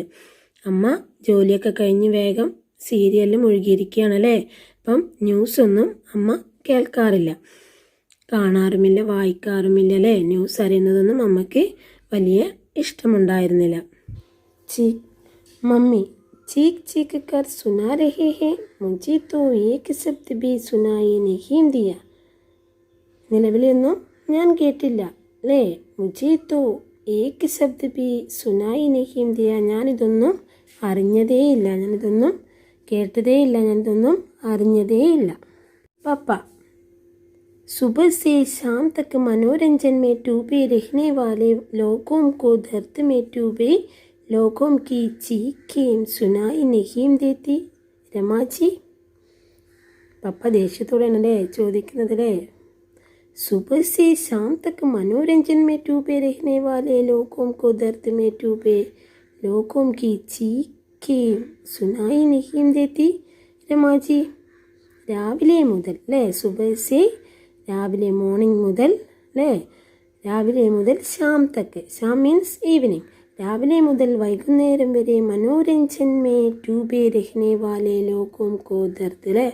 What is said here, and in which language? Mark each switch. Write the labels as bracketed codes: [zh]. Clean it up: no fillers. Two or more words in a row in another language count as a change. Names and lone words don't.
[ml] അമ്മ ജോലിയൊക്കെ കഴിഞ്ഞ് വേഗം സീരിയലിൽ മുഴുകിയിരിക്കുകയാണല്ലേ? അപ്പം ന്യൂസൊന്നും അമ്മ കേൾക്കാറില്ല, കാണാറുമില്ല, വായിക്കാറുമില്ല അല്ലേ? ന്യൂസ് അറിയുന്നതൊന്നും അമ്മയ്ക്ക് വലിയ ഇഷ്ടമുണ്ടായിരുന്നില്ല. [hi] മമ്മി चीख चीख कर सुना रहे हैं, मुझे तो एक शब्द भी सुनाई नहीं दिया. [ml] നിലവിലൊന്നും ഞാൻ കേട്ടില്ല അല്ലേ? [hi] മുझे तो एक शब्द भी सुनाई नहीं दिया. [ml] ഞാനിതൊന്നും അറിഞ്ഞതേയില്ല, ഞാനിതൊന്നും കേട്ടതേയില്ല, ഞാനിതൊന്നും അറിഞ്ഞതേയില്ല. [hi] पापा सुबह से शाम तक मनोरंजन में डूबे रहने वाले लोगों को दर्द में डूबे लोगों की चीखें सुनाई नहीं देती രമാജി. [ml] പപ്പ ദേഷ്യത്തോടെയാണല്ലേ ചോദിക്കുന്നതല്ലേ? [hi] सुबह से शाम तक मनोरंजन में डूबे रहने वाले लोगों को दर्द में डूबे लोगों की चीखें सुनाई नहीं देती രമാജി. [ml] രാവിലെ മുതൽ അല്ലേ? [hi] सुबह से [ml] രാവിലെ മോർണിംഗ് മുതൽ അല്ലേ? രാവിലെ മുതൽ [hi] शाम तक, [ml] ഷാം [en] means evening, [ml] രാവിലെ മുതൽ വൈകുന്നേരം വരെ [hi] मनोरंजन में डूबे रहने वाले लोगों को दर्द [ml] അല്ലേ?